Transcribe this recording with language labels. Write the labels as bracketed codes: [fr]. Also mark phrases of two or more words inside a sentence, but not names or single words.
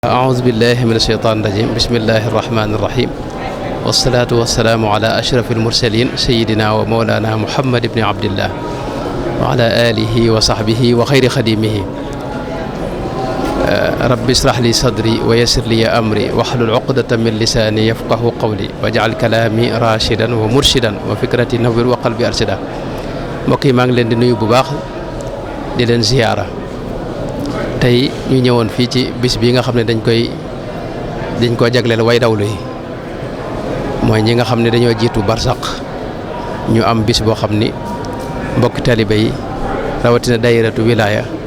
[ar] أعوذ بالله من الشيطان الرجيم بسم الله الرحمن الرحيم والصلاة والسلام على أشرف المرسلين سيدنا ومولانا محمد بن عبد الله وعلى آله وصحبه وخير خديمه رب اشرح لي صدري ويسر لي أمري واحلل عقدة من لساني يفقه قولي واجعل كلامي راشدا ومرشدا وفكرتي نور وقلبي أرشدا [wo] mbokk yi maa ngi leen di nuyu bu baax di leen ziyaara tey ñu ñëwoon fii ci bis bi nga xam ne dañ koo jagleel way dawlu yi mooy ñi nga xam ne dañoo jiitu barsaq ñu am bis boo xam ni mbokki talibe yi rawatina daayiratu wilaaya